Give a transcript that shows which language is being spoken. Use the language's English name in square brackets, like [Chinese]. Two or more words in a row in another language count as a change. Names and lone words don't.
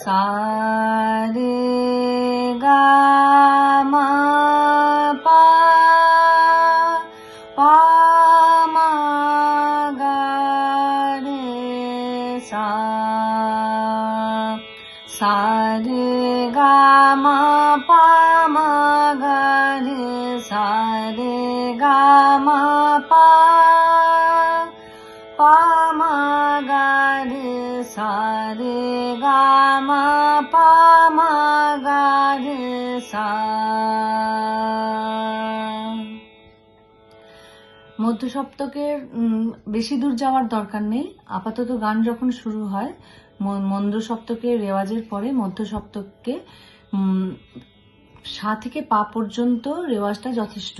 [Bangla] सा रे गा मा पा पा मा गा रे सा रे गा मा पा मा गा रे सा रे गा मा पा पा मा गा रे सा रे गा মা পা মা গা রে সা। মধ্য সপ্তকের বেশি দূর যাওয়ার দরকার নেই। আপাতত গান যখন শুরু হয় মধ্য সপ্তকের রেওয়াজের পরে মধ্য সপ্তককে সা থেকে পা পর্যন্ত রেওয়াজটা যথেষ্ট।